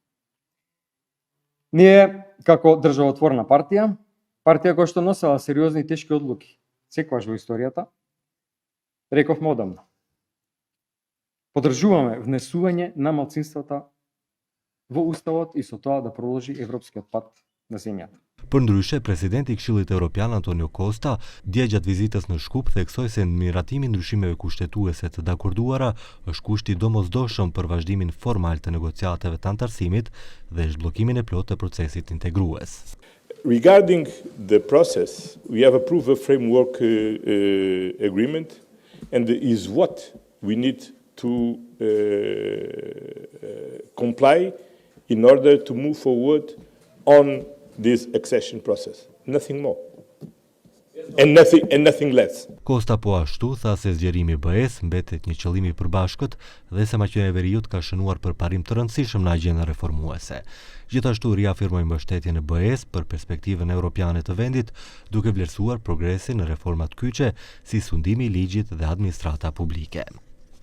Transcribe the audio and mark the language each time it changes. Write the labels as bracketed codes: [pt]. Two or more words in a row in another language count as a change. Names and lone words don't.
[mk] Ние, како државотворна партија која што носела сериозни и тешки одлуки, секогаш во историјата, рековме одамна. Поддржуваме внесување на малцинствата во Уставот и со тоа да продолжи европскиот пат на земјата. [sq] Përndryshe, presidenti I Këshillit Evropian Antonio Costa dje gjatë vizitës në Shkup theksoi se miratimi ndryshimeve kushtetuese të dakorduara është kushti domosdoshëm për vazhdimin formal të negociatave të antarësimit dhe zhbllokimin e plotë të procesit integrues. [en] Regarding the process, we have approved a framework agreement, and is what we need to comply in order to move forward on this accession process. Nothing more. And nothing less. [sq] Costa po ashtu tha se zgjerimi I BE-s mbetet një qëllim I përbashkët dhe se Maqedonia e Veriut ka shënuar për parim të rëndësishëm në agjendën reformuese. Gjithashtu riafirmoi mbështetjen e BE-s për perspektivën europiane të vendit, duke vlerësuar progresin në reformat kyçe si sundimi I ligjit dhe administrata publike.